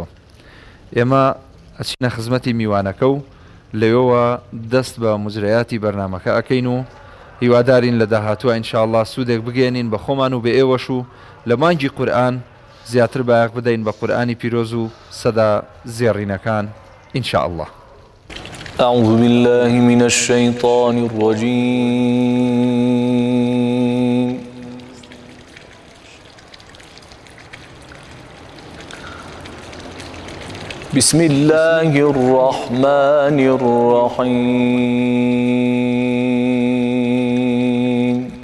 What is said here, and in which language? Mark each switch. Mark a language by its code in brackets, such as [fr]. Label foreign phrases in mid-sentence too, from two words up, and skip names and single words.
[ckb] ئێمە ئەچینە خزمەتی میوانەکە و لەوێەوە دەست بە مجرەیاتی بەرنامەکە ئەکەین و هیوادارین لە داهاتووە ئینشاءالله سوودێک بگەێنین بە خۆمان و بە ئێوەش و لە مانگی قورئان زیاتر بایەق بدەین بە قورئانی پیرۆز و سەدا زێڕینەکان ئینشاءالله. [ar] أعوذ بالله من الشيطان الرجيم. بسم الله الرحمن الرحيم.